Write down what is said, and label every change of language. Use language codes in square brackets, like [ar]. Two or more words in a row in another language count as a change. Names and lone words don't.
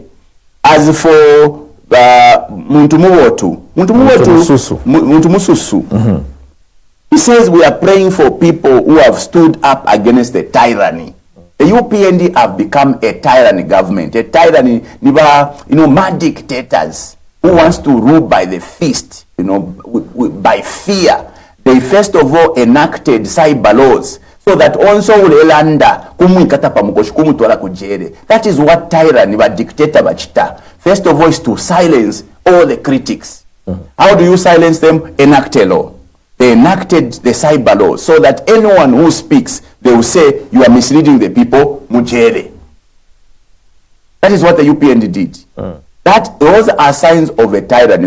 [en] As for Muntu Mususu, he says we are praying for people who have stood up against the tyranny. The UPND have become a tyranny government, a tyranny, mad dictators who wants to rule by the fist, by fear. They first of all enacted cyber laws so that also [bem] ulelanda kumwikata pamukoshi kumutwala kujere. [en] That is what tyranny, but dictator bachita. First of all is to silence all the critics. How do you silence them? Enact a law. They enacted the cyber law so that anyone who speaks, they will say, you are misleading the people, mujere. That is what the UPND did. Those are signs of a tyranny.